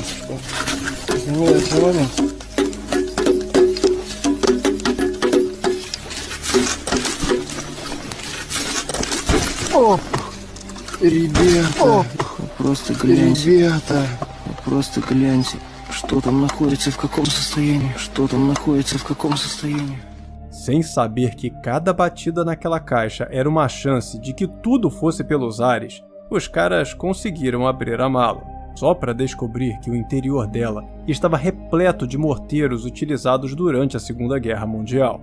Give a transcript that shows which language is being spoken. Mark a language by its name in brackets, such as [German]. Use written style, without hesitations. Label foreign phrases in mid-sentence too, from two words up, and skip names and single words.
[Russian] Замеряется момент. Оп. Ребята. Просто гляньте. Ребята. Просто гляньте. Что там находится, в каком состоянии? Что там находится, в каком состоянии? [Portuguese] Sem saber que cada batida naquela caixa era uma chance de que tudo fosse pelos ares, os caras conseguiram abrir a mala, só para descobrir que o interior dela estava repleto de morteiros utilizados durante a Segunda Guerra Mundial.